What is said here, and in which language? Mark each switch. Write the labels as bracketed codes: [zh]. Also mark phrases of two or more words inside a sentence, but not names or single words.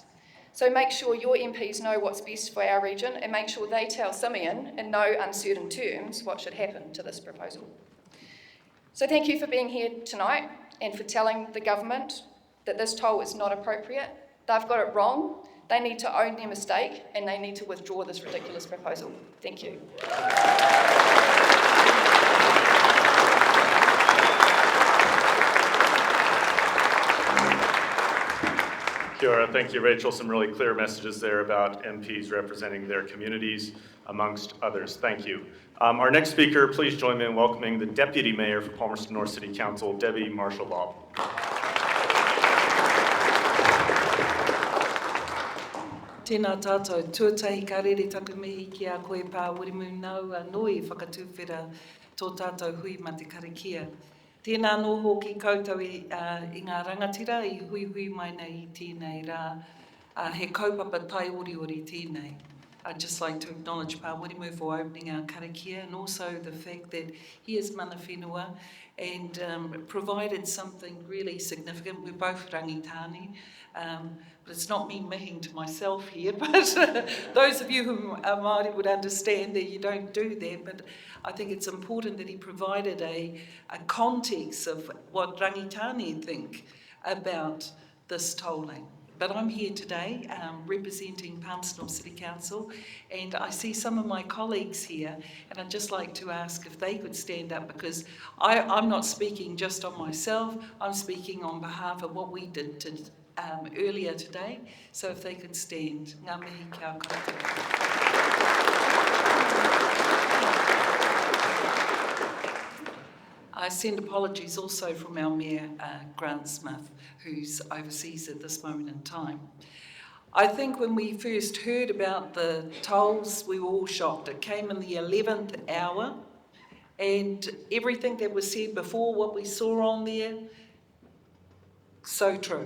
[en] So make sure your MPs know what's best for our region and make sure they tell Simeon in no uncertain terms what should happen to this proposal. So thank you for being here tonight and for telling the government that this toll is not appropriate. They've got it wrong. They need to own their mistake and they need to withdraw this ridiculous proposal. Thank you. [mi] Kia ora. [en] Thank you, Rachel. Some really clear messages there about MPs representing their communities, amongst others. Thank you. Our next speaker, please join me in welcoming the Deputy Mayor for Palmerston North City Council, Debi Marshal Lobb. [mi] Tēnā tātou, tuatahi ka rere taku mihi ki a koe pā Wiremu nau anoi whakatuwhera tō tātou hui ma te Karakia. Tēnā nō hoki koutou i ngā rangatira i hui mai nei I tēnei rā. He kaupapa tai ori tēnei. [en] I'd just like to acknowledge Pa Wiremu for opening our Karakia and also the fact that he is [mi] mana whenua [en] and provided something really significant. We're both Rangatane, but it's not me mihing to myself here, but those of you who are Māori would understand that you don't do that, but I think it's important that he provided a context of what Rangatane think about this tolling. But I'm here today representing Palmerston North City Council, and I see some of my colleagues here, and I'd just like to ask if they could stand up, because I'm not speaking just on myself, I'm speaking on behalf of what we did earlier today, so if they could stand. [mi] Ngā mihi kia koutou. [en] I send apologies also from our Mayor, Grant Smith, who's overseas at this moment in time. I think when we first heard about the tolls, we were all shocked. It came in the 11th hour, and everything that was said before, what we saw on there, so true.